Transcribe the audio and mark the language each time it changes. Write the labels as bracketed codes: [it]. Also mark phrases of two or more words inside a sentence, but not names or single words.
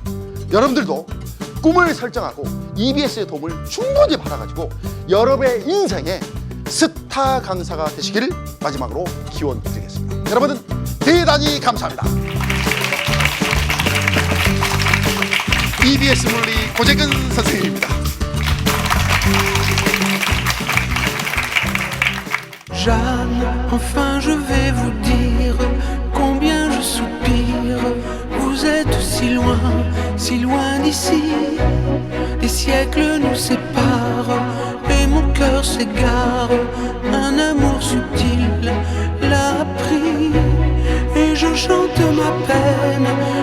[ko] 여러분들도 꿈을 설정하고 EBS의 도움을 충분히 받아가지고 여러분의 인생에 스타 강사가 되시기를 마지막으로 기원 드리겠습니다. 여러분은 대단히 감사합니다. EBS 물리 고재근 선생님입니다. [fr] Jeanne, enfin je vais vous dire combien je soupire. Vous êtes si loin d'ici. Les siècles nous séparent et mon cœur s'égare. Un amour subtil l'a pris et je chante ma peine